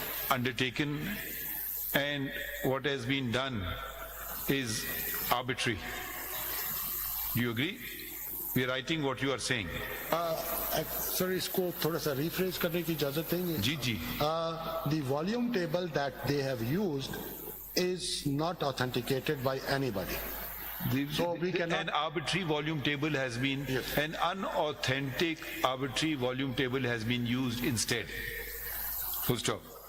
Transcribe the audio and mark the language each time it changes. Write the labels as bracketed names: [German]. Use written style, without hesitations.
[English] undertaken and what has been done is arbitrary. Do you agree? We are writing what you are saying. [Hindi] Sir इसको थोड़ा सा refresh करने की इजाजत देंगे? जी जी. [English] The volume table that they have used is not authenticated by anybody. So we cannot. An arbitrary volume table has been, Yes. an unauthentic arbitrary volume table has been used instead. Full stop.